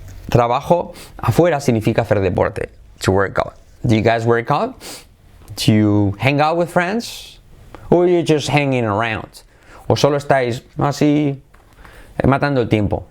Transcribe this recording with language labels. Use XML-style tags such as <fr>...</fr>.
<es>Trabajo afuera significa hacer deporte.</es> <en>To work out. Do you guys work out? Do you hang out with friends? Or are you just hanging around?</en> <es>O solo estáis así matando el tiempo.</es>